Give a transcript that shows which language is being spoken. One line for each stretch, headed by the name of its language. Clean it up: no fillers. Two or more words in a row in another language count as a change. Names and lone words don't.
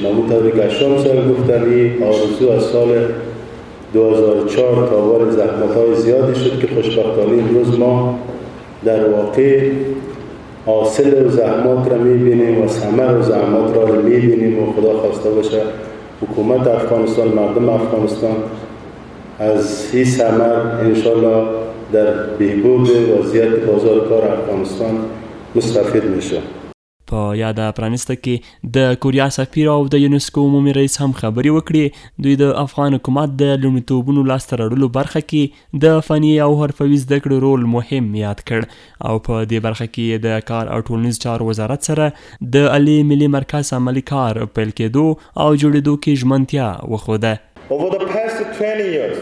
Persian: همونطور که اشام صاحب گفتن این آرزو از سال 2004 تا وارد زحمت‌های زیادی شد که خوشبختانه امروز ما در واقع حاصل و زحمات را می‌بینیم و ثمر و زحمات را می‌بینیم و خدا خواسته باشه حکومت افغانستان، مردم افغانستان از این ثمر انشالله در بهبود وضعیت بازار کار افغانستان مستفید میشه.
Pashto: په یاده پرانسته کې د کوریا سفیر او د یونسکو عمومي رئیس هم خبرې وکړې. دوی د افغان حکومت د لومړیتوبونو لاسته راوړلو برخه کې د فني او حرفوي زده کړو رول مهم یاد کړ او په دې برخه کې د کار او ټولنیز چارو وزارت سره د عالي ملي مرکز عملي کار پیل کېدو او جوړېدو کې ژمنتیا وښوده.